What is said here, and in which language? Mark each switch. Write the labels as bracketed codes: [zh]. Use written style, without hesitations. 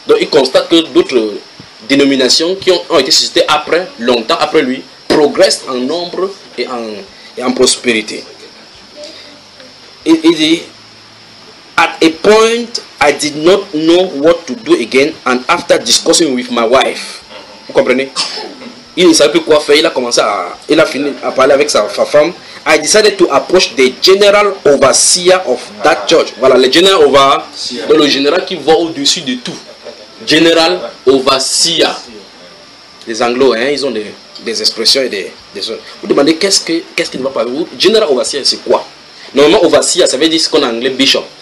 [fr] Donc, il constate que d'autres dénominations qui ont été suscitées après, longtemps après lui, progressent en nombre et en prospérité. Il dit, [en] at a point, I did not know what to do again, and after discussing with my wife, [fr] vous comprenez? Il ne savait plus quoi faire, il a fini à parler avec sa femme. [en] I decided to approach the general overseer of that church. [fr] Voilà, le general overseer, le général qui va au-dessus de tout. General overseer. Les Anglo, hein, ils ont des expressions et des choses. Vous demandez qu'est-ce qui ne va pas vous? General overseer, c'est quoi? Normalement, overseer, ça veut dire ce qu'on a en anglais, bishop.